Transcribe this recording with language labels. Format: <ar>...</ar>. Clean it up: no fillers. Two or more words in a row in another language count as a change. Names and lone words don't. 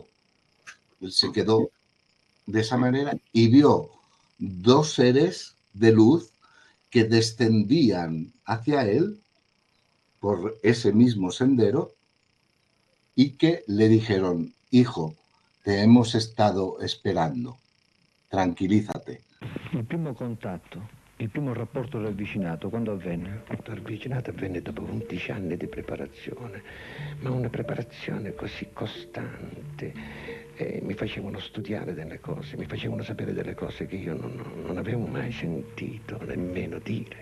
<es>Él se quedó de esa manera y vio dos seres de luz que descendían hacia él por ese mismo sendero y que le dijeron: hijo, te hemos estado esperando, tranquillízate.</es> <it>Il primo contatto, il primo rapporto ravvicinato, quando avvenne? Il rapporto ravvicinato avvenne dopo 11 anni di preparazione, ma una preparazione così costante. Mi facevano studiare delle cose, mi facevano sapere delle cose che io non avevo mai sentito nemmeno dire.</it>